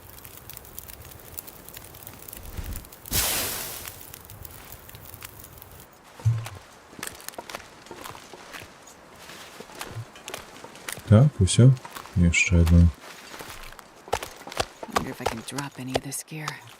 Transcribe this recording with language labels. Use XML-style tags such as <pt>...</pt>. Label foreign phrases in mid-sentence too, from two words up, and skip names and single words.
<be>Так, усё. Яшчэ одно.</be> <en>Wonder if I can drop any of this gear.</en>